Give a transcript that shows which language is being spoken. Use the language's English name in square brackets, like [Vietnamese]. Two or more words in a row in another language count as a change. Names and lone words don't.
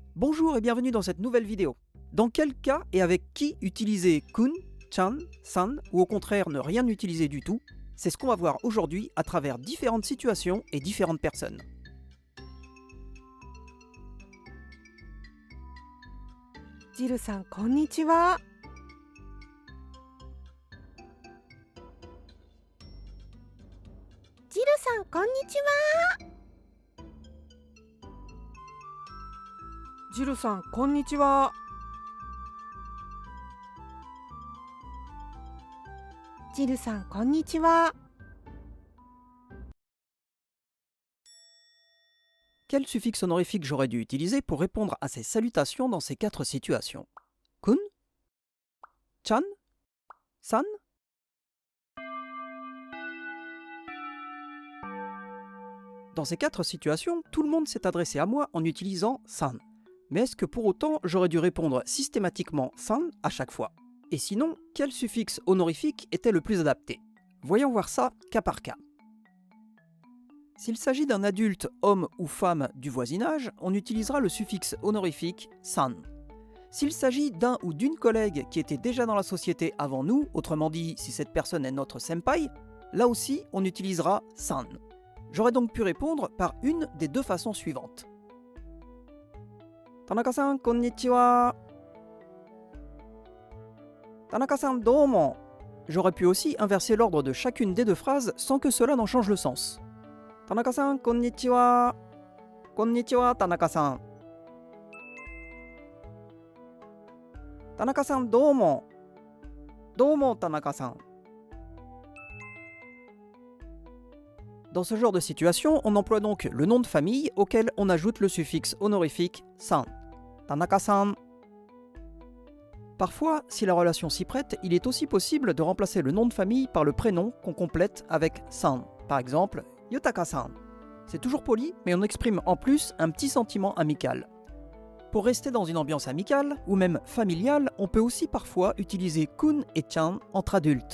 [French] Bonjour et bienvenue dans cette nouvelle vidéo. Dans quel cas et avec qui utiliser [Japanese] 君、ちゃん、さん [French] ou au contraire ne rien utiliser du tout? C'est ce qu'on va voir aujourd'hui à travers différentes situations et différentes personnes. [Japanese] Jiru-san, konnichiwa. ジルさん、こんにちは. ジルさん、こんにちは. ジルさん、こんにちは. [French] Quel suffixe honorifique j'aurais dû utiliser pour répondre à ces salutations dans ces quatre situations? [Japanese] 君、ちゃん、さん? [French] Dans ces quatre situations, tout le monde s'est adressé à moi en utilisant san. Mais est-ce que pour autant j'aurais dû répondre systématiquement san à chaque fois? Et sinon, quel suffixe honorifique était le plus adapté? Voyons voir ça cas par cas. S'il s'agit d'un adulte, homme ou femme du voisinage, on utilisera le suffixe honorifique san. S'il s'agit d'un ou d'une collègue qui était déjà dans la société avant nous, autrement dit si cette personne est notre senpai, là aussi on utilisera san. J'aurais donc pu répondre par une des deux façons suivantes. [Japanese] 田中さん、こんにちは. 田中さん、どうも. [French] J'aurais pu aussi inverser l'ordre de chacune des deux phrases sans que cela n'en change le sens. [Japanese] 田中さん、こんにちは。こんにちは、田中さん. 田中さん、どうも. どうも、田中さん. [French] Dans ce genre de situation, on emploie donc le nom de famille auquel on ajoute le suffixe honorifique san. Tanaka-san. Parfois, si la relation s'y prête, il est aussi possible de remplacer le nom de famille par le prénom qu'on complète avec san. Par exemple, Yutaka-san. C'est toujours poli, mais on exprime en plus un petit sentiment amical. Pour rester dans une ambiance amicale, ou même familiale, on peut aussi parfois utiliser kun et chan entre adultes.